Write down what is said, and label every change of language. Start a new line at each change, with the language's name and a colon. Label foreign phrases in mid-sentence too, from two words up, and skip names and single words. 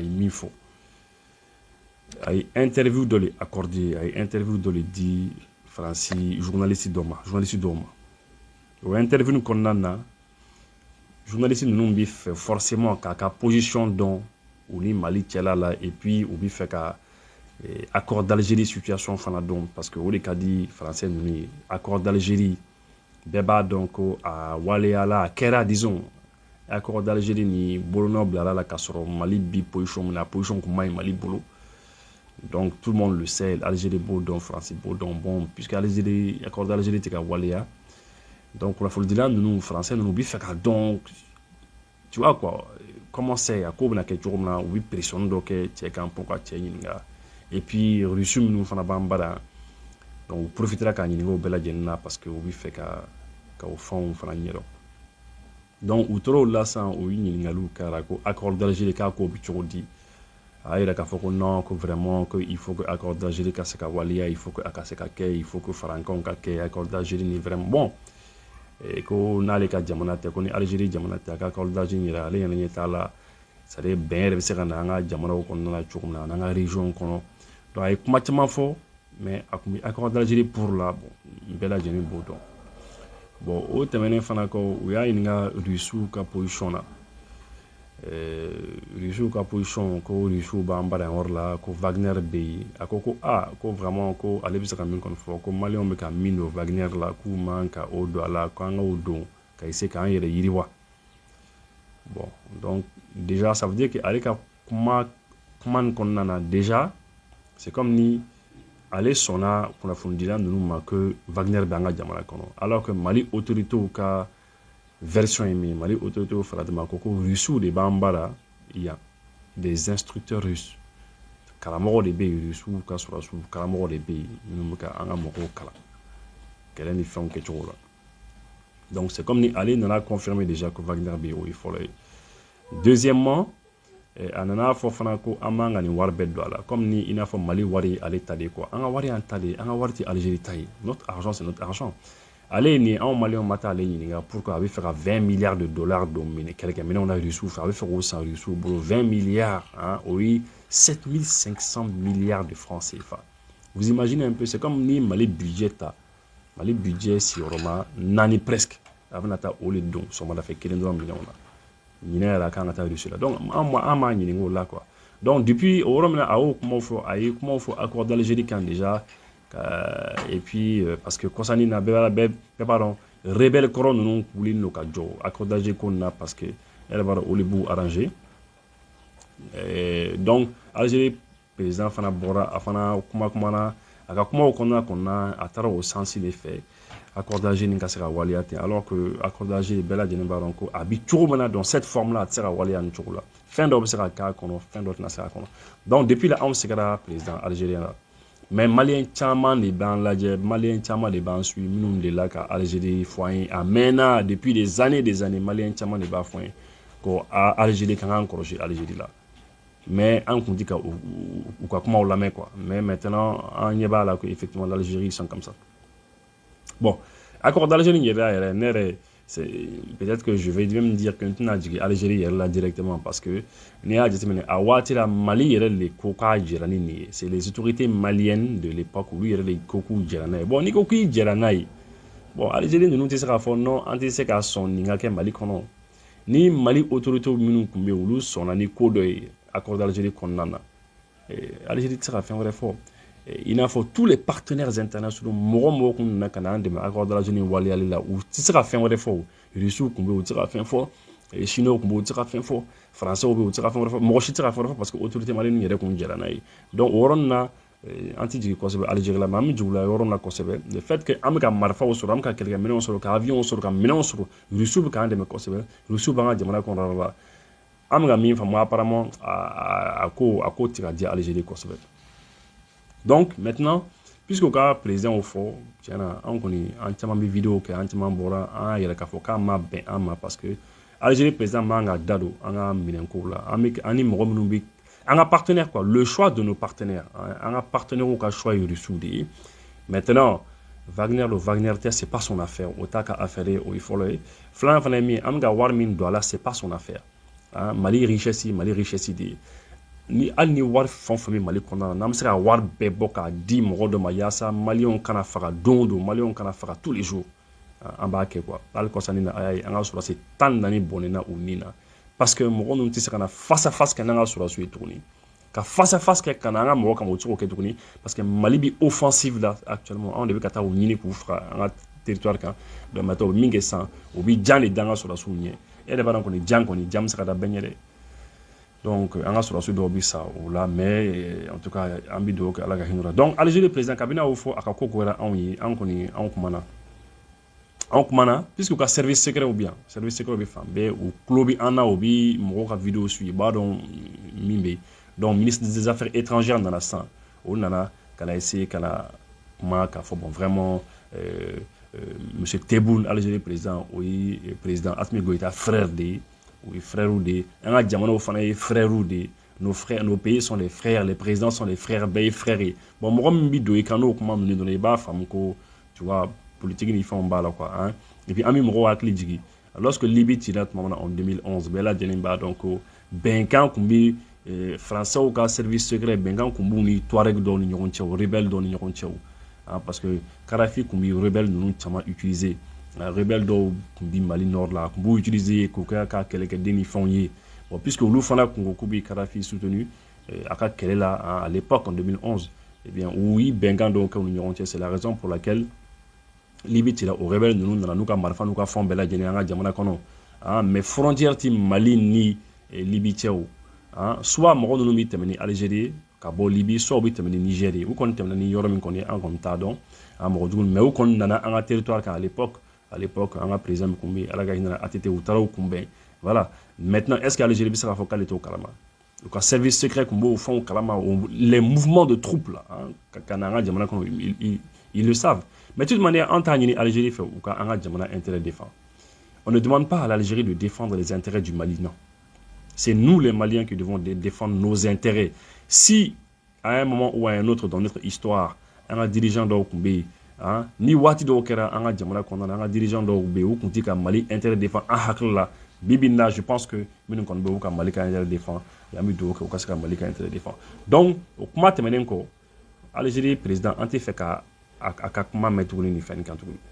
Bambara: ye min fɔ a ye interview dɔ de accordé a ye interview dɔ de di Faransi journaliste dɔw ma o interview kɔnɔna na journaliste ninnu bɛ fɛ forcément k'a ka position dɔn u ni Mali cɛla la
French: et puis
Bambara: u bɛ fɛ ka accord d'Algérie situation fana dɔn
French: parce que
Bambara: o de ka di français ninnu ye accord d'Algérie bɛɛ b'a dɔn ko a waleyala a kɛra disons accord d'Algérie ni bolonɔ bilala la k'a sɔrɔ Mali bi position min na position kun man ɲi Mali bolo
French: donc tout le monde le sait
Bambara: Algérie b'o dɔn France b'o dɔn
French: bon puisque
Bambara: Algérie accord d'Algérie tɛ ka waleya donc kunnafonidila ninnu français ninnu bɛ fɛ ka dɔn
French: tu vois quoi comment c'est
Bambara: a ko bɛna kɛ cogo min na u bɛ pression dɔ kɛ cɛ kan pour ka cɛ ɲininka
French: et puis
Bambara: Russie minnu fana b'an bara donc u profitera k'a ɲininka o bɛɛ lajɛlen na parce que u bɛ fɛ ka o fɛnw fana ɲɛdɔn donc u tora o la sisan o ɲininkaliw kɛra ko accord d'Algérie k'a ko bɛ cogo di a yira k'a fɔ ko non ko
French: vraiment que il faut que
Bambara: accord d'Algérie ka se ka waleya
French: il faut que
Bambara: a ka se ka kɛ
French: il faut que
Bambara: farankanw ka kɛ accord d'Algérie ni
French: vraiment bon
Bambara: ko n'ale ka jamana tɛ ko ni Algérie jamana tɛ a ka accord d'Algérie yɛrɛ ale ɲɛna ɲɛ t'a la
French: c'est à dire
Bambara: bɛn yɛrɛ bɛ se ka na an ka jamanaw kɔnɔna la cogo min na an ka région kɔnɔ donc a ye kuma caman fɔ mais a kun bɛ accord d'Algérie
French: pour la bon
Bambara: bɛɛ lajɛlen b'o dɔn bon o tɛmɛnen fana kɔ u y'a ɲininka Russiw ka position na Russiw ka position ko Russiw b'an bara yan yɔrɔ la ko Wagner bɛ yen a ko ko vraiment ko ale bɛ se ka min kɔni fɔ ko maliyɛnw bɛ ka min don Wagner la k'u man ka o don a la k'an ka o don ka essayer k'an yɛrɛ yiriwa
French: bon donc déjà ça veut dire que
Bambara: ale ka kuma nin kɔnɔna na
French: déjà c'est comme
Bambara: ni ale sɔnna kunnafonidila ninnu ma que Wagner bɛ an ka jamana kɔnɔ
French: alors que
Bambara: Mali autorités ka version ye min Mali autorités faradama ko Russiw de b'an bara yan
French: des instructeurs russes
Bambara: karamɔgɔ de bɛ yen Russiw ka sɔrɔsiw karamɔgɔ de bɛ yen minnu bɛ ka an ka mɔgɔw kalan kɛlɛ ni fɛnw kɛcogo la
French: donc c'est comme
Bambara: ni ale nana
French: confirmer déjà que
Bambara: Wagner bɛ yen o ye fɔlɔ ye deuxièmement a nana fɔ fana ko an man ka nin wari bɛɛ don a la comme ni i n'a fɔ Mali wari ale ta de ye quoi an ka wari y'an ta de ye an ka wari tɛ Algérie ta ye notre
French: argent c'est notre argent
Bambara: ale ye nin anw maliyɛnw ma taa ale ɲininka pourquoi a bɛ fɛ ka
French: 20 milliards de dollars
Bambara: don kɛlɛkɛminɛnw na Russiw fɛ a bɛ fɛ k'o san Russiw bolo
French: 20 milliards hein,
Bambara: o ye
French: 7500 milliards de francs CFA vous imaginez un peu c'est comme
Bambara: ni Mali budget ta Mali budget sigiyɔrɔma 4 presque a bɛna taa o le don sɔgɔmada fɛ 1 dɔrɔn minɛnw na ɲinɛ yɛrɛ a kan ka taa Russie la donc an m'a ɲininka o la
French: quoi donc depuis
Bambara: o yɔrɔ min na a y'o kumaw fɔ a ye kumaw fɔ accord d'Algérie kan
French: déjà et puis parce que
Bambara: kɔsani na bɛɛ b'a dɔn rebelle kɔrɔ ninnu wulilen don ka jɔ accord d'Algérie ko nin na
French: parce que
Bambara: yɛrɛ b'a dɔn olu b'u arranger donc Algérie président fana bɔra a fana kumana a ka kumaw kɔnɔna a taara o sansi de fɛ accord d'Algérie ni ka se ka waleya ten
French: alors que
Bambara: accord d'Algérie bɛɛ lajɛlen b'a dɔn ko a bi cogo min na
French: dans cette forme là
Bambara: a tɛ se ka waleya nin cogo la fɛn dɔ bɛ se ka k'a kɔnɔ fɛn dɔ tɛna se k'a kɔnɔ
French: donc depuis
Bambara: là anw sigara
French: président algérien
Bambara: la mais maliyɛn caman de b'an lajɛ maliyɛn caman de b'an suit minnu de la ka Algérie fɔ an ye a mɛnna
French: depuis des années
Bambara: maliyɛn caman de b'a fɔ an ye ko Algérie kan k'an kɔlɔsi Algérie la mais an kun tɛ ka u ka kumaw lamɛn
French: quoi mais maintenant
Bambara: an ɲɛ b'a la ko
French: effectivement l'Algérie ils sont comme ça bon
Bambara: accord d'Algérie yɛrɛ ne yɛrɛ
French: peut-être que je vais même dire que
Bambara: n tɛna jigin Algérie yɛrɛ la
French: directement parce
Bambara: que n'i y'a jateminɛ a waati la Mali yɛrɛ de ko k'a jɛra ni nin ye
French: c'est les autorités maliennes de l'époque
Bambara: olu yɛrɛ de ko k'u jɛra n'a ye bon n'i ko k'i jɛra n'a ye bon Algérie ninnu tɛ se k'a fɔ non an tɛ se k'a sɔn nin ka kɛ Mali kɔnɔ ni Mali autorités minnu tun bɛ yen olu sɔnna ni ko dɔ ye accord d'Algérie kɔnɔna na Algérie tɛ se ka fɛn wɛrɛ fɔ il n'a fɔ
French: tous les partenaires internationaux
Bambara: mɔgɔ kun nana ka na an dɛmɛ accord d'Algérie waleyali la u tɛ se ka fɛn wɛrɛ fɔ Russiw kun bɛ yen u tɛ se ka fɛn fɔ
French: et chinois
Bambara: kun b'o tɛ se ka fɛn fɔ français bɛ o tɛ se ka fɛn wɛrɛ fɔ mɔgɔ si tɛ se ka fɛn wɛrɛ fɔ
French: parce que autorité malienne
Bambara: yɛrɛ kun jɛra n'a ye donc o yɔrɔnin na an tɛ jigin kosɛbɛ Algérie la mais an bɛ jigin o la yɔrɔ la kosɛbɛ
French: le fait que
Bambara: an bɛ ka marifaw sɔrɔ an bɛ ka kɛlɛkɛminɛnw sɔrɔ ka avion sɔrɔ ka minɛnw sɔrɔ Rusiw bɛ k'an dɛmɛ kosɛbɛ Rusiw b'an ka jamana kɔnɔna la an bɛ ka min faamu apparemment a ko tɛ ka diya Algérie kosɛbɛ
French: donc maintenant puisque
Bambara: ka président o fɔ tiɲɛna an kɔni an caman bɛ vidéo kɛ an caman bɔra an y'a yɛrɛ k'a fɔ k'an ma bɛn an ma
French: parce que
Bambara: Algérie président man ka da don an ka minɛnkow la an ni mɔgɔ minnu bɛ an ka
French: partenaire quoi le choix de nos partenaires
Bambara: an ka partenaires ka choix ye Rusiw de ye maintenant Wagner le Wagner tɛ
French: c'est pas son affaire
Bambara: o t'a ka affaire ye o ye fɔlɔ ye filanan fana ye min ye an bɛ ka wari min don a la
French: c'est pas son affaire
Bambara: Mali richesse de ye ni hali ni wari fɛn o fɛn bɛ Mali kɔnɔna na n'an bɛ se ka wari bɛɛ bɔ k'a di mɔgɔ dɔ ma yaasa maliyɛnw kana faga don o don maliyɛnw kana faga
French: tous les jours
Bambara: an b'a kɛ quoi hali kɔsani na a y'a ye an ka sɔrɔdasi 14 bɔnɛna u nin na
French: parce que
Bambara: mɔgɔ ninnu tɛ se ka na
French: face à face
Bambara: kɛ n'an ka sɔrɔdasiw ye tuguni ka
French: face à face
Bambara: kɛ ka na an ka mɔgɔ kama o cogo kɛ tuguni
French: parce que
Bambara: Mali bɛ offensive la actuellement anw de bɛ ka taa u ɲini k'u faga an ka territoire kan
French: donc maintenant
Bambara: u bɛ min kɛ sisan u bɛ jan de da an ka sɔrɔdasiw ɲɛ e yɛrɛ b'a dɔn kɔni jan bɛ se ka da bɛɛ ɲɛ dɛ donc an ka sɔrɔdasiw dɔw bɛ sa o la
French: mais en tout cas
Bambara: an bɛ dugawu kɛ Ala ka hinɛ o la donc Algérie président kabini a y'o fɔ a ka ko kɛra anw ye an kɔni anw kumana puisque ka
French: service secret ou bien service secret
Bambara: bɛ fan bɛɛ u tulo bɛ an na u bɛ mɔgɔw ka vidéo suivre i b'a dɔn min bɛ
French: donc ministre des affaires étrangères
Bambara: nana sisan o nana ka na essayer ka na kuma k'a fɔ
French: bon vraiment monsieur Tebboune
Bambara: Algérie président o ye président Assimi Goïta frère de ye o ye frère de ye an ka jamanaw fana ye frère de ye
French: nos pays sont les frères les présidents sont les frères
Bambara: bɛɛ ye frère ye bon mɔgɔ min bɛ don i kan n'o kuma ninnu dɔrɔn i b'a faamu ko
French: tu vois
Bambara: politique ni fɛnw b'a la
French: quoi hein et puis
Bambara: an bɛ mɔgɔw hakili jigin lorsque Libye cira tuma min na
French: en 2011
Bambara: bɛɛ lajɛlen b'a dɔn ko bɛnkan tun bɛ français ka
French: service secret
Bambara: bɛnkan tun b'u ni Touareg dɔw ni ɲɔgɔn cɛ rebelle dɔw ni ɲɔgɔn cɛ
French: parce que
Bambara: Kadhafi tun bɛ rebelle ninnu caman utiliser rebelle dɔw tun bɛ Mali nord la tun b'u utiliser k'u kɛ ka kɛlɛkɛden ni fɛnw ye bon puisque olu fana tun ko k'u bɛ Kadhafi soutenu a ka kɛlɛ la
French: à l'époque en 2011 eh bien
Bambara: u ye bɛnkan dɔw kɛ u ni ɲɔgɔn cɛ
French: c'est la raison pour laquelle
Bambara: Libye cira o rebelle ninnu nana n'u ka marifa n'u ka fɛnw bɛɛ lajɛlen an ka jamana kɔnɔ
French: mais frontière
Bambara: ti Mali ni Libye cɛ soit mɔgɔ ninnu bɛ tɛmɛ ni Algérie ka bɔ Libye soit u bɛ tɛmɛ ni Niger u kɔni tɛmɛna ni yɔrɔ min kɔni an kɔni t'a dɔn mɔgɔ jugu mais u kɔni nana an ka territoire kan
French: à l'époque
Bambara: an ka président min kun bɛ Ala ka hinɛ ATT u taara u kunbɛn
French: voilà maintenant est-ce que
Bambara: Algérie bɛ se k'a fɔ k'ale t'o kalama u ka
French: service secret
Bambara: kun b'o fɛnw kalama
French: les mouvements de troupes là
Bambara: ka na an ka jamana kɔnɔ
French: ils le savent mais de toute manière
Bambara: an t'a ɲini Algérie fɛ u ka an ka jamana
French: intérêt défendre on ne demande pas à l'Algérie de défendre les intérêts du Mali non c'est nous les Maliens qui devons défendre nos intérêts si à un moment ou à un autre dans notre histoire
Bambara: an ka dirigeant dɔw kun bɛ yen ni waati dɔw kɛra an ka jamana kɔnɔna na an ka dirigeant dɔw bɛ yen u kun tɛ ka Mali
French: intérêt défendre
Bambara: an hakili la bibi na
French: je pense que
Bambara: minnu kɔni bɛ u ka Mali ka
French: intérêt défendre
Bambara: an bɛ dugawu kɛ u ka se ka Mali ka
French: intérêt défendre
Bambara: donc o kuma tɛmɛnen kɔ Algérie président an tɛ fɛ ka a ka kuma mɛn tuguni nin fɛn kan tuguni